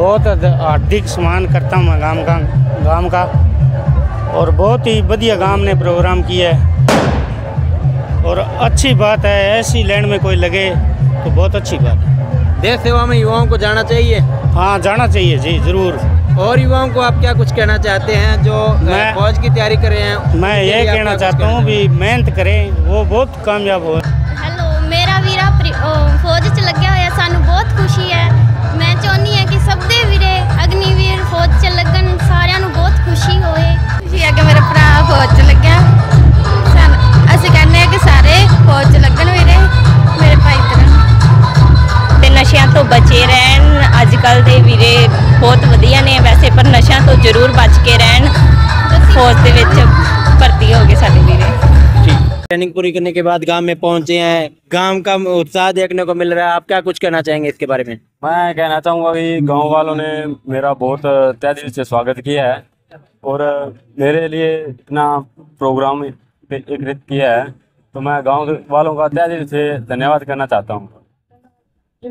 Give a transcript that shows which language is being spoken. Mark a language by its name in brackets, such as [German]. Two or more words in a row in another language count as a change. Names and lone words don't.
[Hindi] बहुत हार्दिक सम्मान करता हूँ मैं गांव का और बहुत ही बढ़िया गांव ने प्रोग्राम किया है और अच्छी बात है, ऐसी लैंड में कोई लगे तो बहुत अच्छी बात है। देश सेवा में युवाओं को जाना चाहिए। हाँ, जाना चाहिए जी, ज़रूर। और युवाओं को आप क्या कुछ कहना चाहते हैं जो फौज की तैयारी कर रहे हैं? मैं ये कहना चाहता हूँ भी मेहनत करें, वो बहुत कामयाब हो। [Punjabi] ਹੈਲੋ, ਮੇਰਾ ਵੀਰਾ ਫ਼ੌਜ 'ਚ ਲੱਗਿਆ ਹੋਇਆ, ਸਾਨੂੰ ਬਹੁਤ ਖ਼ੁਸ਼ੀ ਹੈ। ਮੈਂ ਚਾਹੁੰਦੀ ਹਾਂ ਕਿ ਸਭ ਦੇ ਵੀਰੇ ਅਗਨੀਵੀਰ ਫ਼ੌਜ 'ਚ ਲੱਗਣ, ਸਾਰਿਆਂ ਨੂੰ ਬਹੁਤ ਖ਼ੁਸ਼ੀ ਹੋਏ। ਖ਼ੁਸ਼ੀ ਹੈ ਕਿ ਮੇਰਾ ਭਰਾ ਫ਼ੌਜ 'ਚ ਲੱਗਿਆ, ਅਸੀਂ ਕਹਿੰਦੇ ਕਿ ਸਾਰੇ ਫ਼ੌਜ 'ਚ ਲੱਗਣ ਵੀਰੇ ਮੇਰੇ ਭਾਈ ਤਰ੍ਹਾਂ ਤੇ ਨਸ਼ਿਆਂ ਤੋਂ ਬਚੇ ਰਹਿਣ। ਅੱਜਕੱਲ੍ਹ ਦੇ ਵੀਰੇ ਬਹੁਤ ਵਧੀਆ ਨੇ ਵੈਸੇ, ਪਰ ਨਸ਼ਿਆਂ ਤੋਂ ਜ਼ਰੂਰ ਬਚ ਕੇ ਰਹਿਣ, ਫ਼ੌਜ ਦੇ ਵਿੱਚ ਭਰਤੀ ਹੋ ਗਏ ਸਾਡੇ ਵੀਰੇ। [Hindi] ट्रेनिंग पूरी करने के बाद गांव में पहुंचे हैं, गांव का उत्साह देखने को मिल रहा है, आप क्या कुछ कहना चाहेंगे इसके बारे में? मैं कहना चाहूँगा कि गांव वालों ने मेरा बहुत तहे दिल से स्वागत किया है और मेरे लिए इतना प्रोग्राम एकत्रित किया है, तो मैं गांव वालों का तहे दिल से धन्यवाद करना चाहता हूँ।